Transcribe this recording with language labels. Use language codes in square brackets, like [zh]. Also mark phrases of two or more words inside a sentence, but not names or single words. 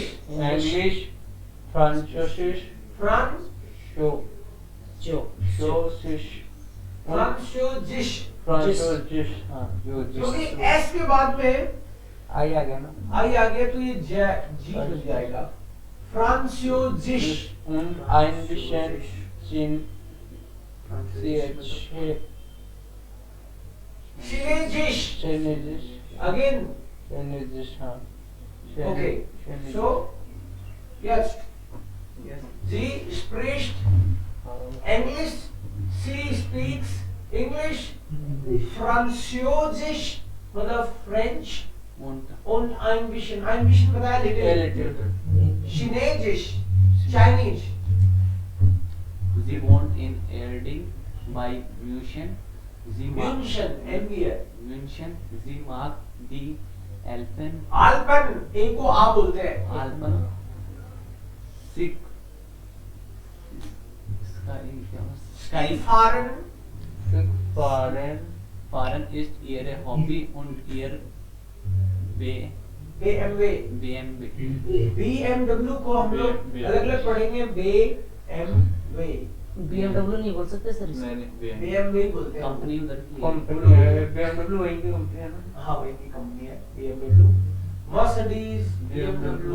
[de] English, Französisch, [hi] फ्रांस [de] Scho, [hi] जो [de] Schossisch und फ्रांसोजिश। Französisch. [hi] हाँ, जो क्योंकि जिस एस के बाद में आई आ गया ना। आई आ गया तो ये जी बन जाएगा। फ्रांसोजिश। [de] Und ein bisschen शिनेजिश। Chinesisch, [en] अगेन [de] Chinesisch, [hi] हाँ। [en] ओके [de] Chinesisch. [en] so yes [de] Sie spricht English, [en] she speaks English, [hi] Französisch मतलब फ्रेंच [de] Und ein bisschen बताया [en] little. लिटिल, [de] Chinesisch, Chinese, Sie wohnt in Erding bei München. Sie mag München, MBA, München. Sie mag die Alpen. Alpen, [hi] एक को आ बोलते हैं, [de] Alpen. Sky. Skifahren, Fahren, Fahren ist ihre Hobby und ihr B BMW, BMW. [hi] BMW को हम लोग अलग अलग पढ़ेंगे, BMW, BMW नहीं बोल सकते सर इसको? नहीं नहीं BMW बोलते हैं, कंपनी उधर की है। कंपनी है, BMW वहीं की कंपनी है ना। हाँ वही की कंपनी है BMW, Mercedes, BMW,